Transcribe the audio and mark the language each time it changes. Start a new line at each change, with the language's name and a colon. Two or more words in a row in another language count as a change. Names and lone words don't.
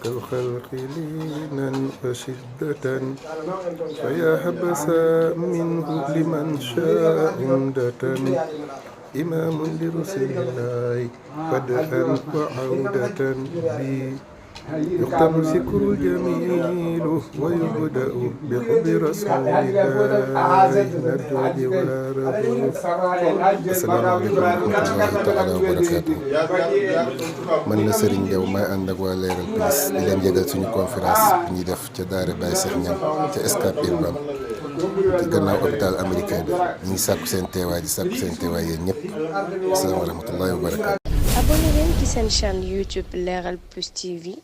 Arabic: الخلق لينا وشدة فيا حبسا منه لمن شاء عمدة إمام لرسل الله بدءا وعودة بي يختم سكر الجميل ويبدأ بحب رسول الله نرجو جواره. السلام عليكم ورحمة الله تعالى وبركاته.
Wolof: man la Serigne Diaw may ànd ak waa Leral Plus di leen yëgal suñu conférence bi ñuy def ca daara Baye Cheikh Niang ca Scat Urbam ci gannaaw
French: hôpital américain
Wolof: bi ñu ngi sàkku seen teewaay di sàkku seen teewaay yéen ñëpp.
Arabic: السلام عليكم ورحمة الله وبركاته.
Wolof: abonné leen ci seen chaîne YouTube Leral Plus TV.